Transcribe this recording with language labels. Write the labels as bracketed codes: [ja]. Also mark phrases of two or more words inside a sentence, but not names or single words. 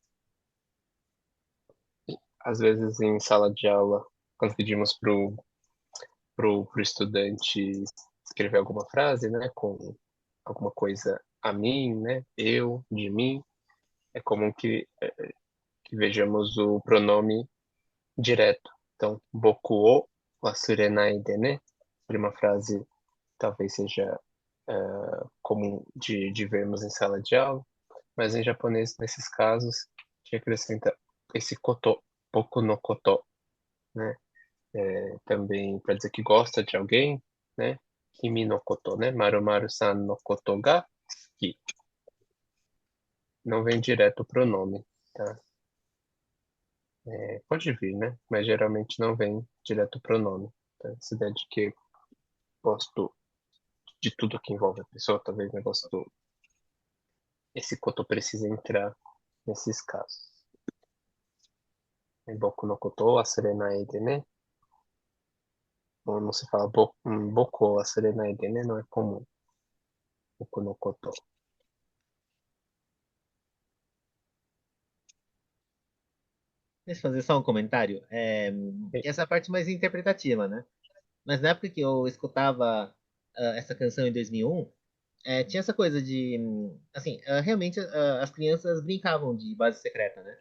[pt] às vezes em sala de aula, quando pedimos pro estudante escrever alguma frase, né, com alguma coisa a mim, né, eu, de mim, é comum que vejamos o pronome direto. Então, [ja] 僕を忘れないでね, [pt] seria uma frase talvez seja comum de vermos em sala de aula, mas em japonês, nesses casos, te acrescenta esse koto, [ja] 僕のこと, [pt] né? Também para dizer que gosta de alguém, né? [ja] 君のこと, né? ○○さんのことが好き. [pt] Não vem direto o pronome, tá? Pode vir, né? Mas geralmente não vem direto o pronome. Tá? Essa ideia de que gosto de tudo que envolve a pessoa, talvez o negócio do esse koto precisa entrar nesses casos. [ja] 僕のこと忘れないでね. [pt] Ou não se fala [ja] 僕忘れないでね, [pt] não é comum. [ja] 僕のこと. [pt] Deixa eu fazer só um comentário. Essa é a parte mais interpretativa, né? Mas na época que eu escutava essa canção em 2001, tinha essa coisa de, assim, realmente as crianças brincavam de base secreta, né?